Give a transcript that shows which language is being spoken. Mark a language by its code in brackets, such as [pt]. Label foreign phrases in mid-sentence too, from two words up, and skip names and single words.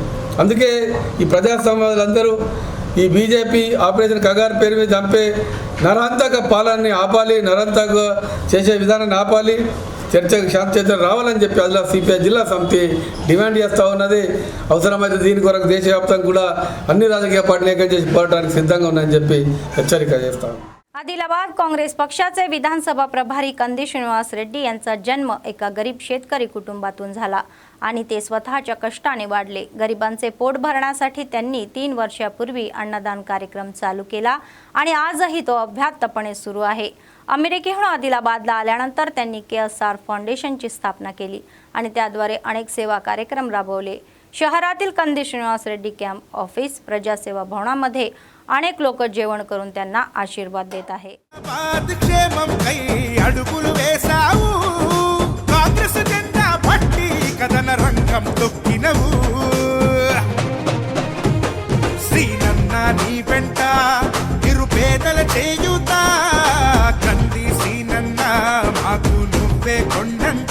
[te] అందుకే ఈ ప్రజాస్వామ్యాలందరూ ఈ బీజేపీ ఆపరేషన్ కగారు పేరు మీద చంపే నరహంతక పాలనని ఆపాలి, నరహంతక చేసే విధానాన్ని ఆపాలి, చర్చకు శాంతి చర్చలు రావాలని చెప్పి అదిలా సిపిఐ జిల్లా సమితి డిమాండ్ చేస్తూ ఉన్నది. అవసరమైతే దీని కొరకు దేశవ్యాప్తంగా కూడా అన్ని [mr] राजकीय पार्टी [te] ఏకం చేసి పోరాటానికి సిద్ధంగా ఉన్నాయని చెప్పి హెచ్చరిక చేస్తాను. [mr] आदिलाबाद काँग्रेस पक्षाचे विधानसभा प्रभारी कंदी श्रीनिवास रेड्डी यांचा जन्म एका गरीब शेतकरी कुटुंबातून झाला आणि ते स्वतःच्या कष्टाने वाढले. गरिबांचे पोट भरण्यासाठी त्यांनी 3 वर्षापूर्वी अन्नदान कार्यक्रम चालू केला आणि आजही तो अभ्यासपणे सुरू आहे. अमेरिकेहून आदिलाबादला आल्यानंतर त्यांनी KSR फाउंडेशनची स्थापना केली आणि त्याद्वारे अनेक सेवा कार्यक्रम राबवले. शहरातील कंदी श्रीनिवास रेड्डी कॅम्प ऑफिस प्रजासेवा भवनामध्ये अनेक लोक जेवण करून त्यांना आशीर्वाद देत आहे. [te] క్షేమం కై అడుగులు వేసావు, కాంగ్రెస్ జెండా పట్టి కథన రంగం తొక్కినవు. శ్రీనన్న నీ వెంట నిరుపేదల చేయుత, కంది శ్రీనన్న మాకు నువ్వే కొండంత.